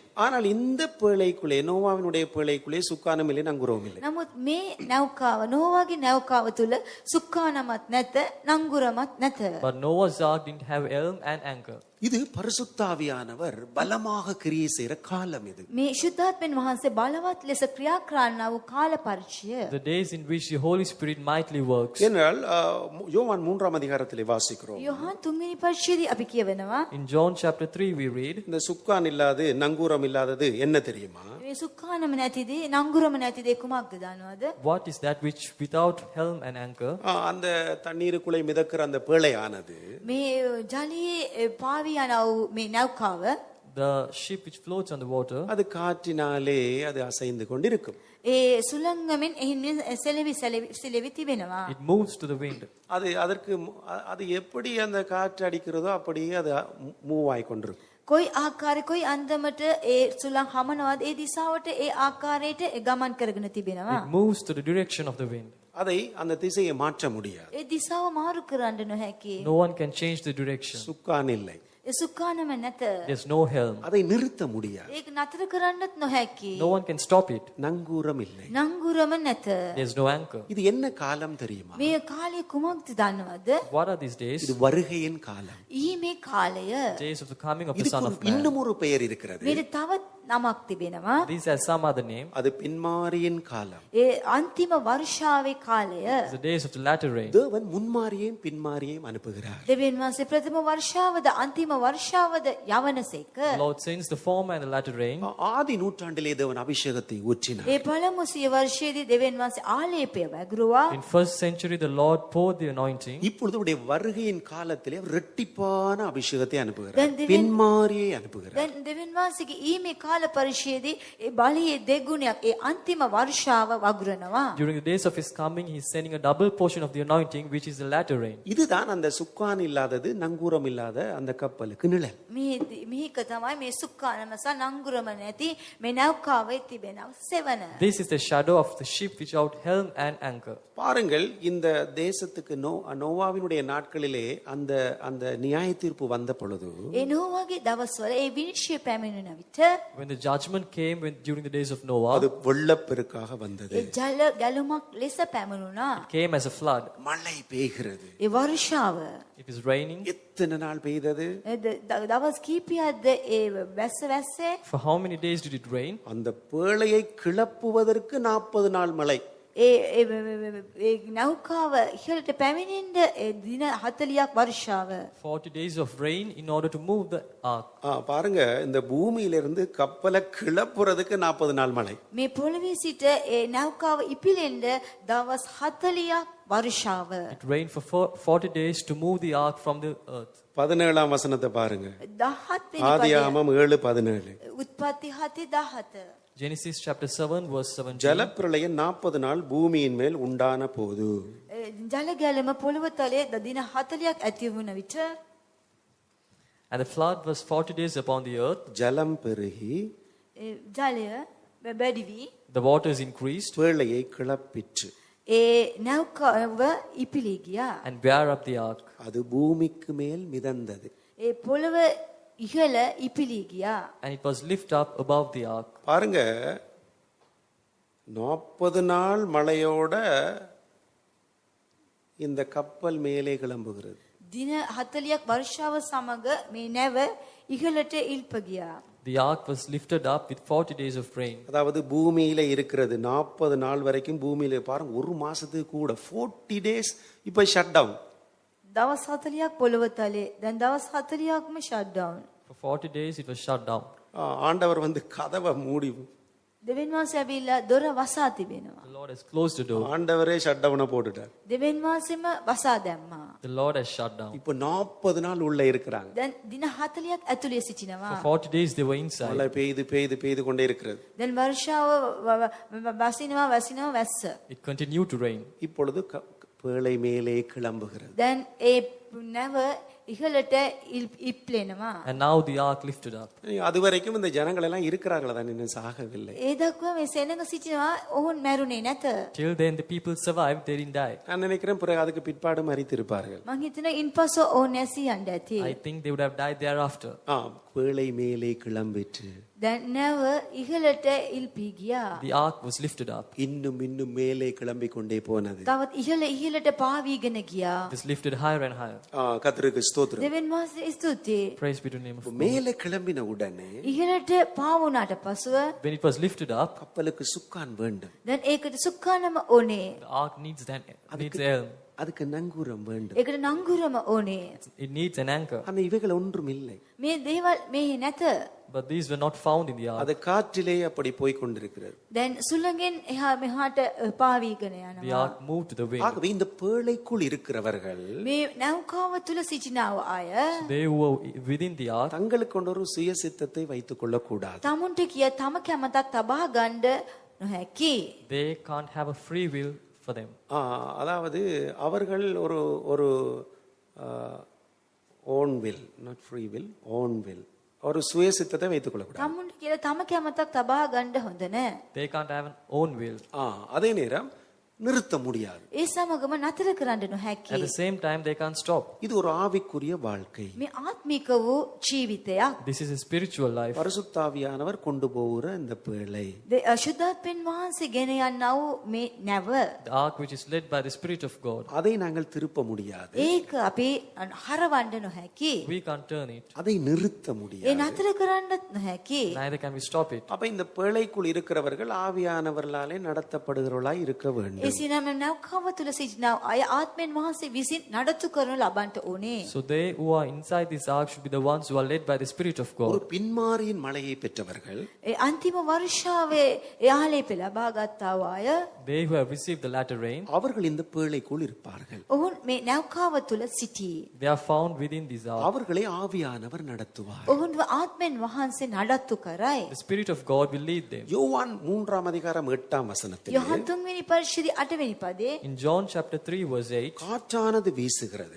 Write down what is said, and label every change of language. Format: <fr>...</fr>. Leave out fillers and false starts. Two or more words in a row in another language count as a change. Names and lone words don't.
<ta>ஆனால் இந்த பேழைக்குள்ளே, நோவாவினுடைய பேழைக்குள்ளே சுக்கானம் இல்லை, நங்கூரம் இல்லை.</ta> <si>නමුත් මේ නැවකාව නෝවාගේ නැවකාව තුල සුඛානමත් නැත නංගුරමත් නැත.</si> <en>But Noah's ark didn't have helm and anchor.</en> <ta>இது பரிசுத்தாவியானவர் பலமாக கிரியை செய்கிற காலம். இது</ta> <si>මේ ශුද්ධාත්මෙන් වහන්සේ බලවත් ලෙස ක්‍රියා කරන්නා වූ කාල පරිච්ඡය.</si> <en>The days in which the Holy Spirit mightily works.</en> <ta>என்றால் யோவான் 3ஆம் அதிகாரத்திலே வாசிக்கிறோம்.</ta> <si>යොහන් 3 වෙනි පරිච්ඡේදයේ අපි කියවෙනවා</si> <en>In John chapter 3 we read,</en> <ta>இந்த சுக்கான் இல்லாது நங்கூரம் இல்லாதது என்ன தெரியுமா?</ta> <si>මේ සුඛානම නැතිදී නංගුරම නැතිදී කුමක්ද දන්නවද?</si> <en>what is that which without helm and anchor?</en> <ta>அந்த தண்ணீருக்குள்ளே மிதக்கிற அந்த பேழையானது</ta> <si>මේ ජලයේ පාවී යන වූ මේ නැවකාව</si> <en>The ship which floats on the water,</en> <ta>அது காற்றினாலே அது அசைந்து கொண்டிருக்கும்.</ta> <si>ඒ සුළංගමෙන් එහින් සෙලවි තිබෙනවා.</si> <en>it moves to the wind.</en> <ta>அது எப்படி அந்த காற்று அடிக்கிறதோ அப்படியே அது மூவ் ஆகி கொண்டிருக்கும்.</ta> <si>කොයි ආකාරයේ කොයි අන්දමට ඒ සුළං හමනවාද ඒ දිශාවට ඒ ආකාරයට ගමන් කරගෙන තිබෙනවා.</si> <en>It moves to the direction of the wind.</en> <ta>அதை அந்த திசையை மாற்ற முடியாது.</ta> <si>ඒ දිශාව මාරු කරන්න නොහැකි.</si> <en>No one can change the direction.</en> <ta>சுக்கான் இல்லை,</ta> <si>ඒ සුඛානම නැත.</si> <en>There's no helm.</en> <ta>அதை நிறுத்த முடியாது.</ta> <si>ඒක නතර කරන්නත් නොහැකි.</si> <en>No one can stop it.</en> <ta>நங்கூரம் இல்லை.</ta> <si>නංගුරම නැත.</si> <en>There's no anchor.</en> <ta>இது என்ன காலம் தெரியுமா?</ta> <si>මේ කාලය කුමක්ද දන්නවද?</si> <en>What are these days?</en> <ta>இது வருகையின் காலம்.</ta> <si>ඊ මේ කාලය.</si> <en>Days of the coming of the</en> <ta>இதுக்கு</ta> <en>Son</en> <ta>ஒரு</ta> <en>of Man.</en> <ta>இன்னும் ஒரு பெயர் இருக்கிறது.</ta> <si>මේට තවත් නමක් තිබෙනවා.</si> <en>These has some other name.</en> <ta>அது பின்மாரியின் காலம்.</ta> <si>ඒ අන්තිම වර්ෂාවේ කාලය.</si> <en>It's the days of the latter rain.</en> <ta>தேவன் முன்மாரியையும் பின்மாரியையும் அனுப்புகிறார்.</ta> <si>දෙවියන් වහන්සේ ප්‍රථම වර්ෂාවද අන්තිම වර්ෂාවද යවනසේක.</si> <en>The Lord sends the former and the latter rain.</en> <ta>ஆதி நூற்றாண்டிலே தேவன் அபிஷேகத்தை ஊற்றினார்.</ta> <si>ඒ පළමු සිය වර්ෂයේදී දෙවියන් වහන්සේ ආලේපය වැගිරුවා.</si> <en>In first century, the Lord poured the anointing.</en> <ta>இப்பொழுது உடைய வருகையின் காலத்திலே அவர் இரட்டிப்பான அபிஷேகத்தை அனுப்புகிறார்.</ta> <en>Then the-</en> <ta>பின்மாரியை அனுப்புகிறார்.</ta> <si>දැන් දෙවියන් වහන්සේගේ ඊමේ කාල පරිශ්‍රයේදී ඒ බලයේ දෙගුණයක් ඒ අන්තිම වර්ෂාව වගුරනවා.</si> <en>During the days of his coming, he is sending a double portion of the anointing, which is the latter rain.</en> <ta>இதுதான் அந்த சுக்கான் இல்லாதது, நங்கூரம் இல்லாத அந்த கப்பலுக்கு நிழல்.</ta> <si>මේක තමයි මේ සුක්කානම සහ නංගුරම නැති මේ නැව්කාවේ තිබෙන සෙවන.</si> <en>This is the shadow of the ship without helm and anchor.</en> <ta>பாருங்கள், இந்த தேசத்துக்கு நோவாவினுடைய நாட்களிலே அந்த அந்த நியாய தீர்ப்பு வந்த பொழுது</ta> <si>ඒ නෝවාගේ දවස්වල ඒ විනිශ්චය පැමිණෙන විට</si> <en>When the judgment came during the days of Noah,</en> <ta>அது வெள்ளப்பெருக்காக வந்தது.</ta> <si>ඒ ජල ගැලුමක් ලෙස පැමිණුණා.</si> <en>it came as a flood.</en> <ta>மழை பெய்கிறது.</ta> <si>ඒ වර්ෂාව</si> <en>It is raining.</en> <ta>எத்தனை நாள் பெய்தது?</ta> <si>දවස් කීපයක්ද ඒ වැස්සේ?</si> <en>For how many days did it rain?</en> <ta>அந்த பேழையை கிளப்புவதற்கு 40 நாள் மழை.</ta> <si>ඒ නෞකාව ඉහළට පැමිණෙන්න දින 40ක් වර්ෂාව</si> <en>40 days of rain in order to move the ark.</en> <ta>பாருங்க இந்த பூமியிலிருந்து கப்பலை கிளப்புறதுக்கு 40 நாள் மழை.</ta> <si>මේ පොළවේ සිට ඒ නෞකාව ඉපිලෙන්න දවස් 40ක් වර්ෂාව</si> <en>It rained for 40 days to move the ark from the earth.</en> <ta>17ஆம் வசனத்தை பாருங்க.</ta> <si>17 වෙනි පදය</si> <ta>ஆதியாகமம் 7:17.</ta> <si>උත්පත්ති 7:17</si> <en>Genesis chapter 7 verse 17.</en> <ta>ஜலப்பிரளயம் 40 நாள் பூமியின் மேல் உண்டான போது</ta> <si>ජල ගැලම පොළව තලයේ දින 40ක් ඇති වුණ විට</si> <en>And the flood was 40 days upon the earth.</en> <ta>ஜலம் பெருகி</ta> <si>ජලය බැඩි වී</si> <en>The waters increased</en> <ta>பேழையை கிளப்பிற்று.</ta> <si>ඒ නෞකාව ඉපිලී ගියා.</si> <en>and bear up the ark.</en> <ta>அது பூமிக்கு மேல் மிதந்தது.</ta> <si>ඒ පොළව ඉහළ ඉපිලී ගියා.</si> <en>And it was lifted up above the ark.</en> <ta>பாருங்க 40 நாள் மழையோட இந்த கப்பல் மேலே கிளம்புகிறது.</ta> <si>දින 40ක් වර්ෂාව සමග මේ නැව ඉහළට ඉල්ප ගියා.</si> <en>The ark was lifted up with 40 days of rain.</en> <ta>அதாவது பூமியில இருக்கிறது 40 நாள் வரைக்கும் பூமியில பாருங்க ஒரு மாசத்துக்கு கூட 40 days இப்ப</ta> <en>shut down.</en> <si>දවස් 40ක් පොළව තලයේ දැන් දවස් 40ක්ම</si> <en>shut down. For 40 days it was shut down.</en> <ta>ஆண்டவர் வந்து கதவை மூடி</ta> <si>දෙවියන් වහන්සේ ඇවිල්ලා දොර වසා තිබෙනවා.</si> <en>The Lord has closed the door.</en> <ta>ஆண்டவரே</ta> <en>shut down</en> <ta>போட்டுட்டார்.</ta> <si>දෙවියන් වහන්සේම වසා දැම්මා.</si> <en>The Lord has shut down.</en> <ta>இப்போ 40 நாள் உள்ள இருக்கிறாங்க.</ta> <si>දැන් දින 40ක් ඇතුලේ සිටිනවා.</si> <en>For 40 days they were inside.</en> <ta>மழை பெய்து கொண்டே இருக்கிறது.</ta> <si>දැන් වර්ෂාව වසිනවා වැස්ස.</si> <en>It continued to rain.</en> <ta>இப்பொழுது பேழை மேலே கிளம்புகிறது.</ta> <si>දැන් ඒ නැව ඉහළට ඉප්ලෙනවා.</si> <en>And now the ark lifted up.</en> <ta>அது வரைக்கும் இந்த ஜனங்கள் எல்லாம் இருக்கிறார்களா தான் இன்னும் சாகவில்லை.</ta> <si>ඒ දක්වා මේ සෙනඟ සිටිනවා ඔවුන් මැරුණේ නැත.</si> <en>Till then the people survived, they didn't die.</en> <ta>நான் நினைக்கிறேன் பிறகு அதுக்கு பிற்பாடு மரித்திருப்பார்கள்.</ta> <si>මං හිතනවා ඉන්පසු ඔවුන් නැසී යන්න ඇති.</si> <en>I think they would have died thereafter.</en> <ta>பேழை மேலே கிளம்பிற்று.</ta> <si>දැන් නැව ඉහළට ඉල්පී ගියා.</si> <en>The ark was lifted up.</en> <ta>இன்னும் மேலே கிளம்பிக் கொண்டே போனது.</ta> <si>තවත් ඉහළට පාවීගෙන ගියා.</si> <en>It was lifted higher and higher.</en> <ta>கர்த்தருக்கு ஸ்தோத்திரம்.</ta> <si>දෙවියන් වහන්සේ ස්තුතියි.</si> <en>Praise be to the name of God.</en> <ta>மேலே கிளம்பின உடனே</ta> <si>ඉහළට පාවුණාට පසුව</si> <en>When it was lifted up,</en> <ta>கப்பலுக்கு சுக்கான் வேண்டும்.</ta> <si>දැන් ඒකට සුක්කානම ඕනේ.</si> <en>the ark needs elm.</en> <ta>அதுக்கு நங்கூரம் வேண்டும்.</ta> <si>ඒකට නංගුරම ඕනේ.</si> <en>It needs an anchor.</en> <ta>ஆனா இவைகள் ஒன்றும் இல்லை.</ta> <si>මේ දේවල් මෙහි නැත.</si> <en>But these were not found in the ark.</en> <ta>அது காற்றிலே அப்படி போய் கொண்டிருக்கிறது.</ta> <si>දැන් සුළඟෙන් එහා මෙහාට පාවීගෙන</si> <en>The</en> <si>යනවා.</si> <en>ark moved to the wind.</en> <ta>ஆகவே இந்த பேழைக்குள் இருக்கிறவர்கள்</ta> <si>මේ නැව්කාව තුල සිටිනව අය</si> <en>They who were within the ark,</en> <ta>தங்களுக்கு கொண்ட ஒரு சுயசித்தத்தை வைத்துக் கொள்ள கூடாது.</ta> <si>තමුන්ට කිය තම කැමතක් තබා ගන්න නොහැකි.</si> <en>they can't have a free will for them.</en> <ta>அதாவது அவர்கள் ஒரு</ta> <en>own will, not free will, own will,</en> <ta>ஒரு சுயசித்தத்தை வைத்துக் கொள்ள கூடாது.</ta> <si>තමුන්ට කියලා තම කැමතක් තබා ගන්න හොඳ නැහැ.</si> <en>They can't have an own will.</en> <ta>அதே நேரம் நிறுத்த முடியாது.</ta> <si>ඒ සමගම නතර කරන්න නොහැකි.</si> <en>At the same time, they can't stop.</en> <ta>இது ஒரு ஆவிக்குரிய வாழ்க்கை.</ta> <si>මේ ආත්මික වූ ජීවිතයක්.</si> <en>This is a spiritual life.</en> <ta>பரிசுத்தாவியானவர் கொண்டு போகிற இந்த பேழை.</ta> <si>අශුද්ධාත්මෙන් වහන්සේ ගෙන යනා වූ මේ නැව.</si> <en>The ark which is led by the Spirit of God.</en> <ta>அதை நாங்கள் திருப்ப முடியாது.</ta> <si>ඒක අපි හරවන්න නොහැකි.</si> <en>We can't turn it.</en> <ta>அதை நிறுத்த</ta> <si>ඒ</si> <ta>முடியாது.</ta> <si>නතර කරන්නත් නොහැකි.</si> <en>Neither can we stop it.</en> <ta>அப்ப இந்த பேழைக்குள் இருக்கிறவர்கள் ஆவியானவர்களாலே நடத்தப்படுகிறவர்களாய் இருக்க வேண்டும்.</ta> <si>එසිනම් නෞකාව තුල සිටිනා අය ආත්මෙන් වහන්සේ විසින් නඩත්තු කරනු ලබන්නට ඕනේ.</si> <en>So they who are inside this ark should be the ones who are led by the Spirit of</en> <ta>ஒரு</ta> <en>God.</en> <ta>பின்மாரியின் மழையை பெற்றவர்கள்</ta> <si>ඒ අන්තිම වර්ෂාවේ එයාලේ ලබා ගත්තා වූ අය</si> <en>They who have received the latter rain,</en> <ta>அவர்கள் இந்த பேழைக்குள் இருப்பார்கள்.</ta> <si>ඔවුන් මේ නෞකාව තුල සිටී.</si> <en>they are found within this ark.</en> <ta>அவர்களை ஆவியானவர் நடத்துவார்.</ta> <si>ඔවුන්ව ආත්මෙන් වහන්සේ නඩත්තු කරයි.</si> <en>The Spirit of God will lead them.</en> <ta>யோவான் 3 அதிகாரம் 8 வசனத்தில்</ta> <si>යොහන් 3 වෙනි පරිච්ඡේදය 8 වෙනි පදේ</si> <en>In John chapter 3 verse 8,</en> <ta>காற்றானது வீசுகிறது,</ta>